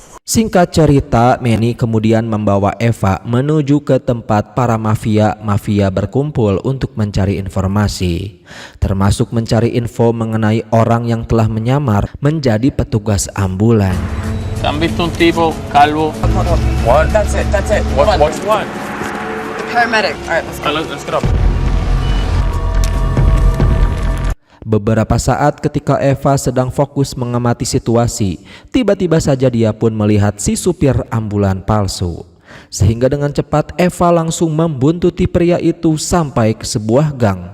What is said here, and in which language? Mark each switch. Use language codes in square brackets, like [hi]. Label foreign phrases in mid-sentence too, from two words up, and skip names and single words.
[id] Singkat cerita, Manny kemudian membawa Eva menuju ke tempat para mafia berkumpul untuk mencari informasi, termasuk mencari info mengenai orang yang telah menyamar menjadi petugas ambulan. [es] ¿Han visto un tipo calvo? [en] What? That's it. What's what? The paramedic. All right, let's go. Let's get up. [id] Beberapa saat ketika Eva sedang fokus mengamati situasi, tiba-tiba saja dia pun melihat si supir ambulan palsu. Sehingga dengan cepat Eva langsung membuntuti pria itu sampai ke sebuah gang.